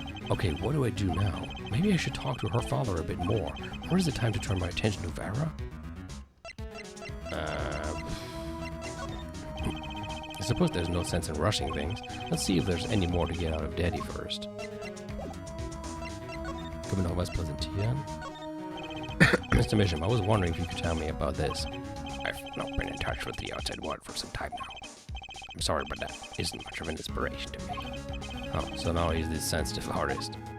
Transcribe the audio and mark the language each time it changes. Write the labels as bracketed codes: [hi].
[en] Okay, what do I do now? Maybe I should talk to her father a bit more. Or is it time to turn my attention to Vera? I suppose there's no sense in rushing things. Let's see if there's any more to get out of Daddy first. [de] Können wir noch was präsentieren? [en] Mr. Misham, I was wondering if you could tell me about this. I've not been in touch with the outside world for some time now. I'm sorry, but that isn't much of an inspiration to me. Oh, so now he's this sensitive artist.